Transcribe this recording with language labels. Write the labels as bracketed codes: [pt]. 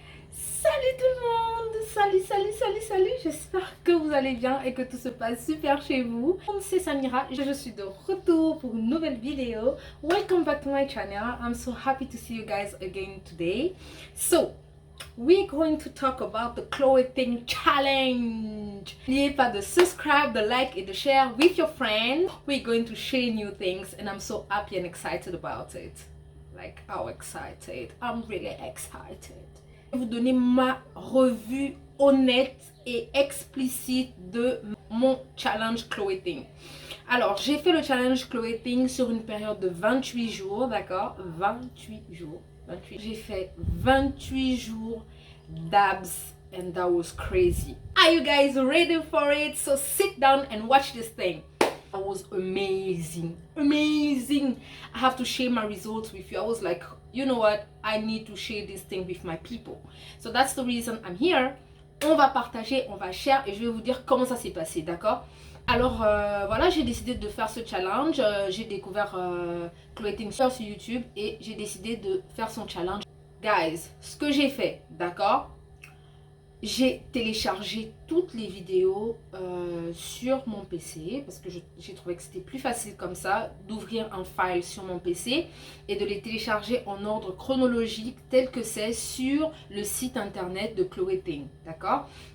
[fr] Salut tout le monde, salut, j'espère que vous allez bien et que tout se passe super chez vous. C'est Samira, je suis de retour pour une nouvelle vidéo. [en] Welcome back to my channel. I'm so happy to see you guys again today. So, we're going to talk about the clothing challenge. [fr] N'oubliez pas de subscribe, de like et de [en] share with your friends. We're going to share new things and I'm so happy and excited about it. Like, how excited? I'm really excited. [fr] Je vais vous donner ma revue honnête et explicite de mon challenge clothing. Alors, j'ai fait le challenge clothing sur une période de 28 jours, d'accord? 28 jours. J'ai fait 28 jours d'abs [en] and that was crazy. Are you guys ready for it? So sit down and watch this thing. That was amazing. I have to share my results with you. I was like, you know what? I need to share this thing with my people. So that's the reason I'm here. [fr] On va partager, on va share et je vais vous dire comment ça s'est passé, d'accord? Alors voilà, j'ai décidé de faire ce challenge. J'ai découvert clothing sur YouTube et j'ai décidé de faire son challenge. Guys, ce que j'ai fait, d'accord? J'ai téléchargé toutes les vidéos sur mon PC parce que j'ai trouvé que c'était plus facile comme ça d'ouvrir un file sur mon PC et de les télécharger en ordre chronologique tel que c'est sur le site internet de Clothing, d'accord?